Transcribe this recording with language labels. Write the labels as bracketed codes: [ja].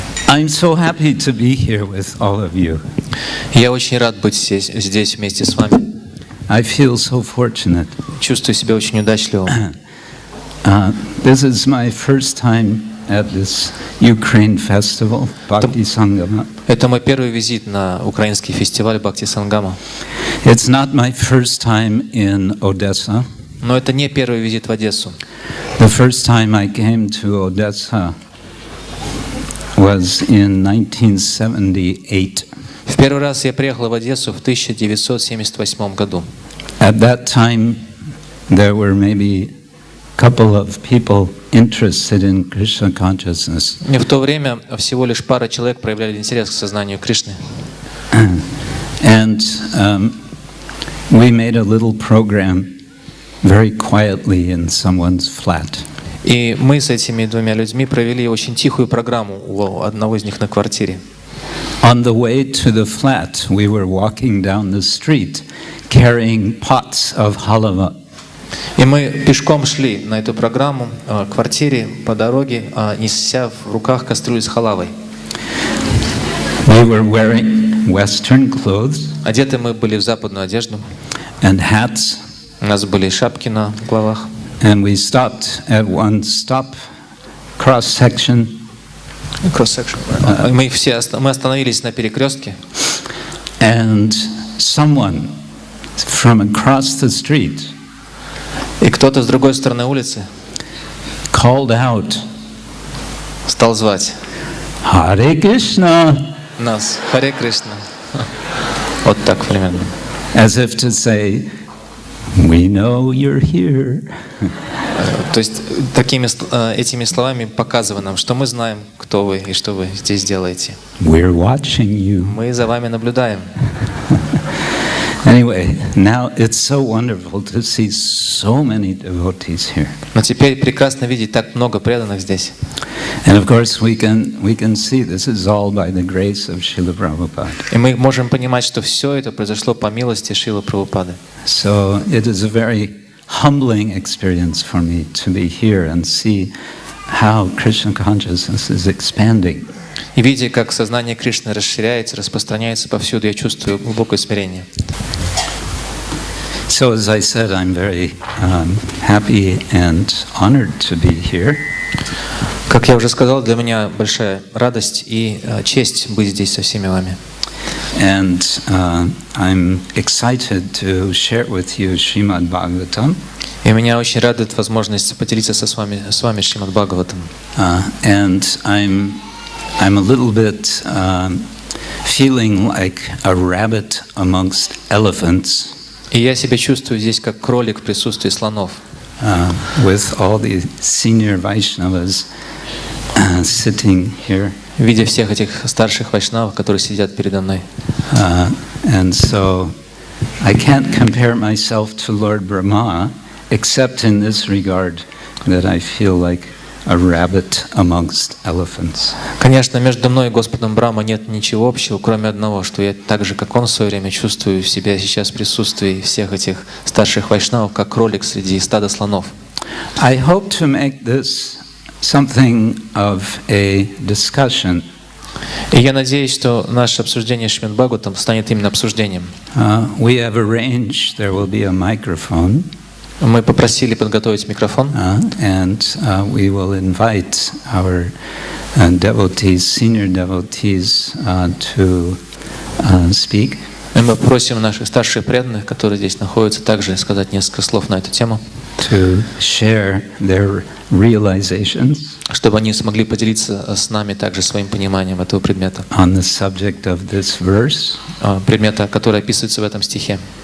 [en] I'm so happy to be here with all of you. [ru] Я очень рад быть здесь вместе с вами. [en] I feel so fortunate. [ru] Чувствую себя очень удачливым. [en] This is my first time at this Ukraine festival, Bhakti Sangam. [ru] Это мой первый визит на украинский фестиваль Бхакти Сангама. [en] It's not my first time in Odessa. [ru] Но это не первый визит в Одессу. [en] The first time I came to Odessa was in 1978. [ru] В первый раз я приехал в Одессу в 1978 году. [en] At that time, there were maybe a couple of people interested in Krishna consciousness. [ru] В то время всего лишь пара человек проявляли интерес к сознанию Кришны. [en] And we made a little program very quietly in someone's flat. [ru] И мы с этими двумя людьми провели очень тихую программу у одного из них на квартире. [en] On the way to the flat, we were walking down the street, carrying pots of halava. [ru] И мы пешком шли на эту программу к квартире по дороге, неся в руках кастрюлю с халавой. [en] We were wearing Western clothes. [ru] Одеты мы были в западную одежду. [en] And hats. [ru] У нас были шапки на головах. [en] And we stopped at one stop, cross-section. [ru] Мы остановились на перекрестке. [en] And someone from across the street [ru] и кто-то с другой стороны улицы [en] called out, [ru] стал звать [en] Hare Krishna. [ru] Нас, Харе Кришна. Вот так примерно. [en] As if to say, we know you're here. [ru] То есть этими словами показывая нам, что мы знаем, кто вы и что вы здесь делаете. [en] We're watching you. [ru] Мы за вами наблюдаем. [en] Anyway, now it's so wonderful to see so many devotees here. [ru] Но теперь прекрасно видеть так много преданных здесь. [en] And of course we can see this is all by the grace of Srila Prabhupada. [ru] И мы можем понимать, что все это произошло по милости Шрилы Прабхупады. [en] So it is a very humbling experience for me to be here and see how Krishna consciousness is expanding. [ru] И видя, как сознание Кришны расширяется, распространяется повсюду, я чувствую глубокое смирение. [en] So as I said, I'm very happy and honored to be here. [ru] Как я уже сказал, для меня большая радость и честь быть здесь со всеми вами. [en] And I'm excited to share with you Srimad Bhagavatam. [ru] И меня очень радует возможность поделиться с вами Srimad Bhagavatam. [en] And I'm a little bit feeling like a rabbit amongst elephants. [ru] И я себя чувствую здесь как кролик в присутствии слонов. [en] With all the senior Vaishnavas sitting here. [ru] Видя всех этих старших вайшнавов, которые сидят передо мной. [en] And so I can't compare myself to Lord Brahma, except in this regard that I feel like a rabbit amongst elephants. [ru] Конечно, между мной и Господом Брахма нет ничего общего, кроме одного, что я так же, как он в свое время, чувствую себя сейчас в присутствии всех этих старших вайшнавов, как кролик среди стада слонов. [en] I hope to make this something of a discussion. [ru] И я надеюсь, что наше обсуждение Srimad Bhagavatam станет именно обсуждением. [en] We have arranged there will be a microphone. [ru] Мы попросили подготовить микрофон. [en] And we will invite our devotees, senior devotees, to speak. [ru] И мы просим наших старших преданных, которые здесь находятся, также сказать несколько слов на эту тему. [en] To share their realizations. [ru] Чтобы они смогли поделиться с нами также своим пониманием этого предмета. [en] On the subject of this verse. [ru] Предмета, который описывается в этом стихе.